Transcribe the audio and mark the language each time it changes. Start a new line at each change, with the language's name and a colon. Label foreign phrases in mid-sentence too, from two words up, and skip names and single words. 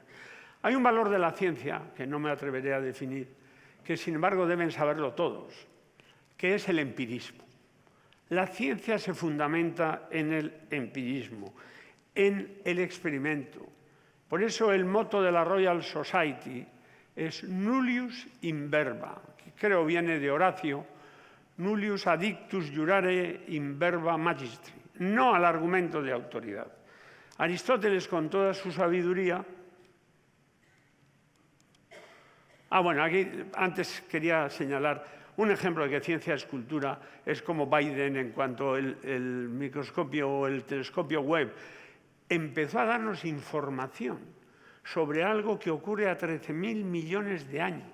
Spanish: Hay un valor de la ciencia, que no me atreveré a definir, que sin embargo deben saberlo todos, que es el empirismo. La ciencia se fundamenta en el empirismo, en el experimento. Por eso el moto de la Royal Society es
Latin: nullius in verba,
Spanish: que creo viene de Horacio,
Latin: nullius addictus jurare in verba magistri,
Spanish: no al argumento de autoridad. Aristóteles, con toda su sabiduría... bueno, aquí antes quería señalar un ejemplo de que ciencia es cultura, es como Biden en cuanto el microscopio o el telescopio Webb empezó a darnos información sobre algo que ocurre a 13.000 millones de años.